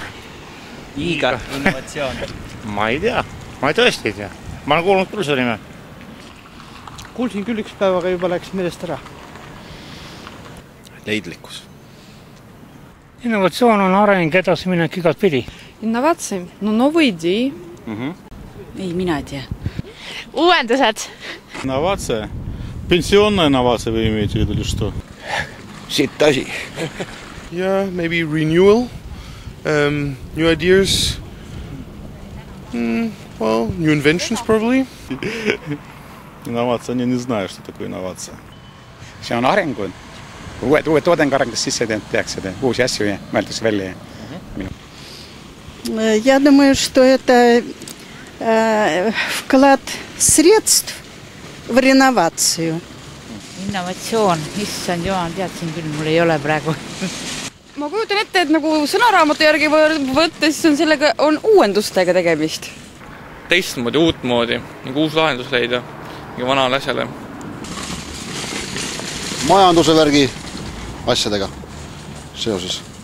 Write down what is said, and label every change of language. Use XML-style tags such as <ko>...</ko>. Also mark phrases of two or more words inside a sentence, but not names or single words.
<et>Innovatsioon. Ma ei tea. Ma tõesti ei tea. Ma olen kuulnud küll selle nime. Kuulsin küll üks päev, aga juba läks meelest ära. Leidlikkus. Innovatsioon on areng, edasiminek igat pidi.</et> <ru>Инновации? Ну, новые идеи.</ru> <et>Ei, mina ei tea. Uuendused.</et> <ru>Инновация? Пенсионная инновация вы имеете в виду или что?</ru> <et>Sitt asi.</et> <en>Yeah, maybe renewal. New ideas. Well, new inventions probably.</en> <ru>Инновация? Не знаю, что такое инновация.</ru> <et>See on arengu. Uued toodengarendus sisse tehakse, uusi asju mõeldakse välja.</et> <ru>Я думаю, что это вклад средств в реновацию.</ru> <et>Innovatsioon, issand jumal, teadsin küll, mul ei ole praegu. Ma kujutan ette, et nagu sõnaraamatu järgi võttes on uuendustega tegemist. Teistmoodi, uutmoodi, nagu uus lahendus leida ja vanale asjale. Majanduse värgi asjadega seoses.</et>